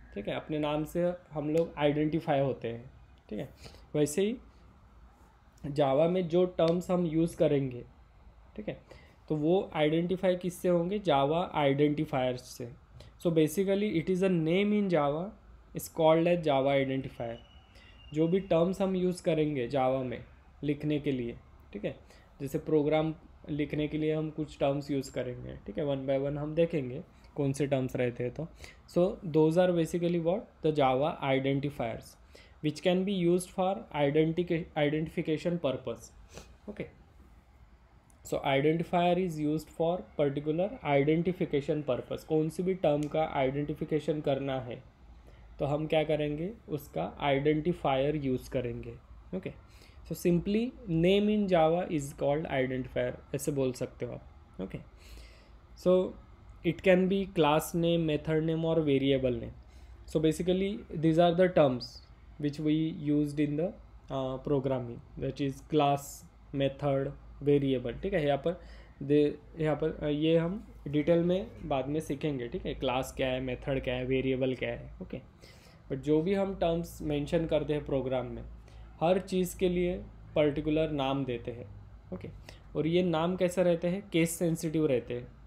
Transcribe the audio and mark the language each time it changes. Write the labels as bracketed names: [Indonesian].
[Hindi] ठीक है, अपने नाम से हम लोग आइडेंटिफाई होते हैं. ठीक है, वैसे ही जावा में जो टर्म्स हम यूज़ करेंगे, ठीक है, तो वो आइडेंटिफाई किससे होंगे, जावा आइडेंटिफायर्स से. [English] So basically it is a name in Java, is called as Java identifier. [Hindi] जो भी टर्म्स हम यूज़ करेंगे जावा में लिखने के लिए, ठीक है, जैसे प्रोग्राम लिखने के लिए हम कुछ टर्म्स यूज़ करेंगे. [English] ठीक है, one by one [Hindi] हम देखेंगे कौन से टर्म्स रहते हैं. [English] तो so those are basically what, the Java identifiers which can be used for identification purpose. Okay, so identifier is used for particular identification purpose. [Hindi] कौन सी भी टर्म का आइडेंटिफिकेशन करना है तो हम क्या करेंगे, उसका आइडेंटिफायर यूज़ करेंगे. Okay. [English] so simply name in Java is called identifier, [Hindi] ऐसे बोल सकते हो आप। [English] Okay. So it can be class name, method name और variable name. So basically these are the terms which we used in the programming, that is class, method, variable. [Hindi] ठीक है, यहाँ पर ये हम डिटेल में बाद में सीखेंगे. ठीक है, क्लास क्या है, मेथड क्या है, वेरिएबल क्या है. ओके, बट जो भी हम टर्म्स मेंशन करते हैं प्रोग्राम में, हर चीज़ के लिए पर्टिकुलर नाम देते हैं. ओके, और ये नाम कैसे रहते हैं, केस सेंसिटिव रहते हैं.